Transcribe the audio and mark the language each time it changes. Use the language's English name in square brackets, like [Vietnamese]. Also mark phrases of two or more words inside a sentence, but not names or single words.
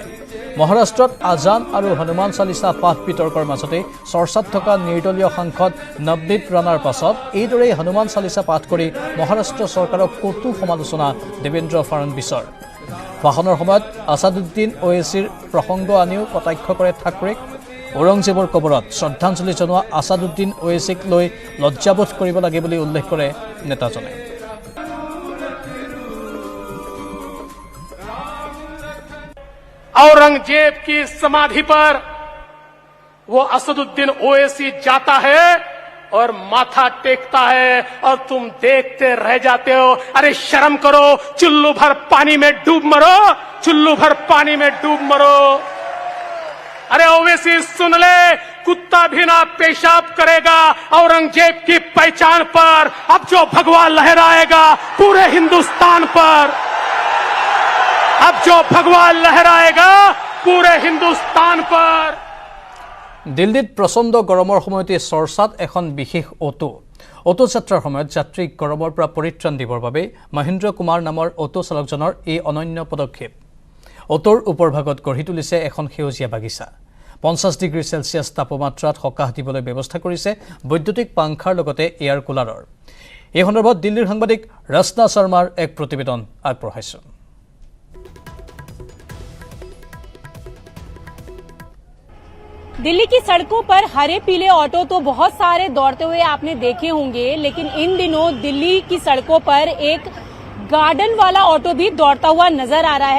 [Assamese] মহাৰাষ্ট্ৰত আজান আৰু হনুমান চালিচা পাঠ বিতৰ্কৰ মাজতে চৰ্চাত থকা নিৰ্দলীয় সাংসদ নৱনীত ৰাণাৰ পাছত এইদৰেই হনুমান চালিচা পাঠ কৰি মহাৰাষ্ট্ৰ চৰকাৰক কটু সমালোচনা দেৱেন্দ্ৰ ফডণবীছৰ। ভাষণৰ সময়ত আছাদুদ্দিন ওৱেইছিৰ প্ৰসংগ আনিও কটাক্ষ কৰে ঠাকৰেক। ঔৰংজেবৰ কবৰত শ্ৰদ্ধাঞ্জলি জনোৱা আছাদুদ্দিন ওৱেইছিক লৈ লজ্জাবোধ কৰিব লাগে বুলি উল্লেখ কৰে নেতাজনে। [Hindi] औरंगजेब की समाधि पर वो असदुद्दीन ओवैसी जाता है और माथा टेकता है और तुम देखते रह जाते हो। अरे शर्म करो, चुल्लू भर पानी में डूब मरो, चुल्लू भर पानी में डूब मरो। अरे ओवैसी सुन ले, कुत्ता भी ना पेशाब करेगा औरंगजेब की पहचान पर। अब जो भगवा लहराएगा पूरे हिंदुस्तान पर, अब जो भगवा लहराएगा पूरे हिंदुस्तान पर। [Assamese] দিল্লীত প্ৰচণ্ড গৰমৰ সময়তে চৰ্চাত এখন বিশেষ অটো যাত্ৰাৰ সময়ত যাত্ৰীক গৰমৰ পৰা পৰিত্ৰাণ দিবৰ বাবে মহেন্দ্ৰ কুমাৰ নামৰ অটো চালকজনৰ এই অনন্য পদক্ষেপ। অটোৰ ওপৰভাগত গঢ়ি তুলিছে এখন সেউজীয়া বাগিচা। 50 ডিগ্ৰী চেলছিয়াছ তাপমাত্ৰাত সকাহ দিবলৈ ব্যৱস্থা কৰিছে বৈদ্যুতিক পাংখাৰ লগতে এয়াৰ কুলাৰৰ। এই সন্দৰ্ভত দিল্লীৰ সাংবাদিক ৰচনা শৰ্মাৰ এক প্ৰতিবেদন আগবঢ়াইছোঁ। [Hindi] दिल्ली की सड़कों पर हरे पीले ऑटो तो बहुत सारे दौड़ते हुए आपने देखे होंगे, लेकिन इन दिनों दिल्ली की सड़कों पर एक गार्डन वाला ऑटो भी दौड़ता हुआ नजर आ रहा है।